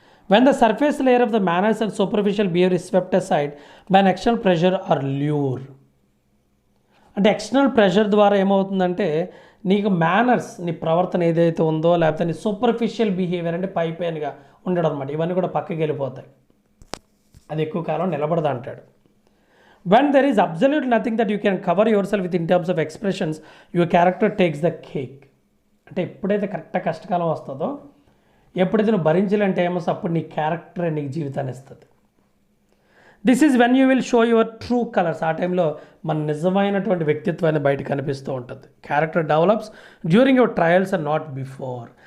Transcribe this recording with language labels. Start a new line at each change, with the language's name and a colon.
English: When the surface layer of the manners and superficial behaviour is swept aside by an external pressure or lure.
Telugu: అంటే external pressure ద్వారా ఏమవుతుందంటే నీకు manners, నీ ప్రవర్తన ఏదైతే ఉందో, లేకపోతే నీ సూపర్ఫిషియల్ బిహేవియర్ అంటే పైపైనగా ఉండడం అనమాట, ఇవన్నీ కూడా పక్కకి వెళ్ళిపోతాయి, అది ఎక్కువ కాలం నిలబడదు అంటాడు.
English: When there is absolutely nothing that you can cover yourself with in terms of expressions, your character takes the cake.
Telugu: అంటే ఎప్పుడైతే కరెక్ట్గా కష్టకాలం వస్తుందో, ఎప్పుడైతే నువ్వు భరించాలంటే ఏమో అప్పుడు నీ క్యారెక్టర్ నీకు జీవితాన్ని ఇస్తుంది.
English: This is when you will show your true colours.
Telugu: ఆ టైంలో మన నిజమైనటువంటి వ్యక్తిత్వాన్ని బయట కనిపిస్తూ ఉంటుంది.
English: Character develops during your trials and not before.